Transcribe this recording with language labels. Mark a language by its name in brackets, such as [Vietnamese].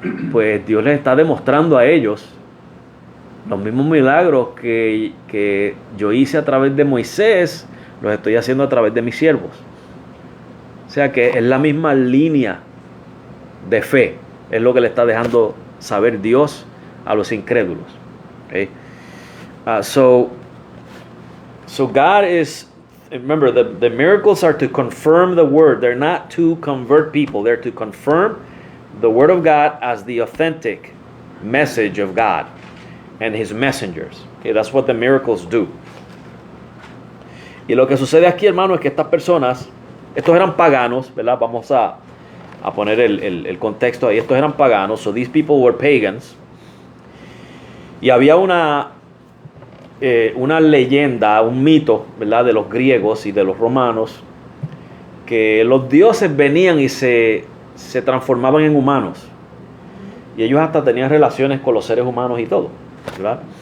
[Spanish] Pues Dios les está demostrando a ellos los mismos milagros que yo hice a través de Moisés, los estoy haciendo a través de mis siervos. O sea que es la misma línea de fe, es lo que le está dejando saber Dios a los incrédulos. [English] Okay? So God is, remember, the miracles are to confirm the word. They're not to convert people. They're to confirm the word of God as the authentic message of God and his messengers. Okay, that's what the miracles do. [Spanish] Y lo que sucede aquí, hermano, es que estas personas, estos eran paganos, ¿verdad? Vamos a poner el contexto ahí. Estos eran paganos, [English] so these people were pagans. [Spanish] Y había una leyenda, un mito, ¿verdad? De los griegos y de los romanos, que los dioses venían y se transformaban en humanos. Y ellos hasta tenían relaciones con los seres humanos y todo, ¿verdad?